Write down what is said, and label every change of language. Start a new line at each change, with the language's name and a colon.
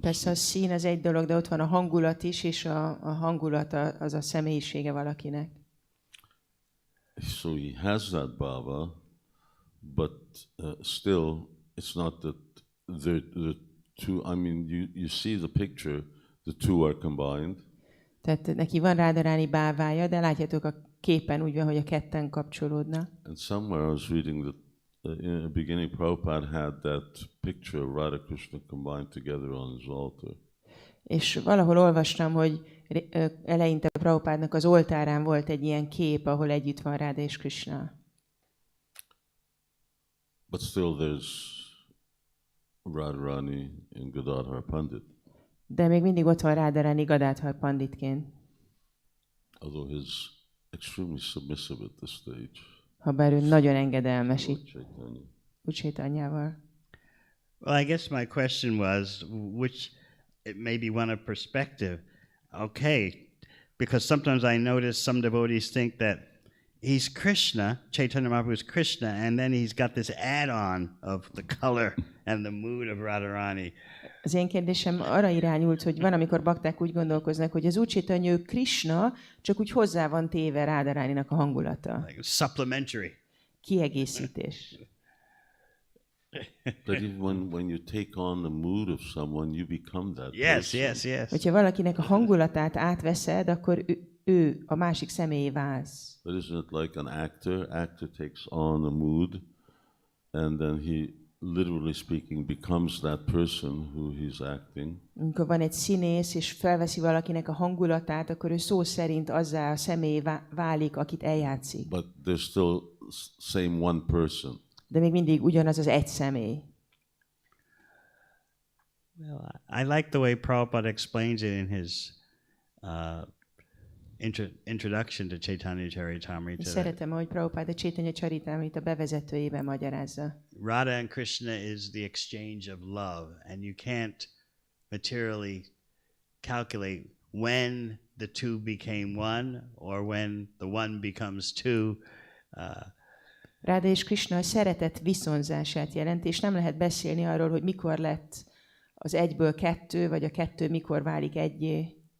Hungarian: Persze a szín az egy dolog, de ott van a hangulat is, és a hangulat az a személyisége valakinek.
English: So he has that bhava, but still it's not that the two, I mean you see the picture, the two are combined.
Hungarian: Tehát neki van Radharani bávája, de látjátok a képen úgy van, hogy a ketten kapcsolódnak.
English: And somewhere I was reading that in the beginning Prabhupada had that picture of Radha Krishna combined together on his altar.
Hungarian: És valahol olvastam, hogy eleinte Prabhupádnak az oltárán volt egy ilyen kép, ahol együtt van Radha és Krishna.
English: But still there's Radharani and Gadadhar Pandit.
Hungarian: De még mindig ott van Radharani Gadadhar Panditként.
English: Although he's extremely submissive at this stage.
Hungarian: Habár ő nagyon engedelmes itt Caitanya.
English: Well, I guess my question was, which it may be one of perspective. Okay, because sometimes I notice some devotees think that he's Krishna, Chaitanya Mahaprabhu is Krishna, and then he's got this add-on of the color and the mood of Radharani.
Hungarian: Az én kérdésem arra irányult, hogy van, amikor bakták úgy gondolkoznak, hogy az Úr Chaitanya ő Krishna, csak úgy hozzá van téve Radharaninak a hangulata.
English: Like supplementary.
Hungarian: Kiegészítés.
English: But even when you take on the mood of someone, you become that person. Yes.
Hungarian: Hogyha valakinek a hangulatát átveszed, akkor ő a másik személyé válsz.
English: But isn't it like an actor? Actor takes on a mood, and then he, literally speaking, becomes that person who he's acting.
Hungarian: Amikor van egy színész, és felveszi valakinek a hangulatát, akkor ő szó szerint azzá a személyé válik, akit eljátszik.
English: But there's still same one person.
Hungarian: De még mindig ugyanaz az egy személy.
English: Well, I like the way Prabhupada explains it in his introduction to Caitanya Charitamrita.
Hungarian: Szeretem, ahogy Prabhupada Caitanya Charitamrita bevezetőjében magyarázza.
English: Radha and Krishna is the exchange of love, and you can't materially calculate when the two became one or when the one becomes two.
Hungarian: Radha és Krishna a szeretet viszonzását jelenti, és nem lehet beszélni arról, hogy mikor lett az egyből kettő, vagy a kettő mikor válik egyé.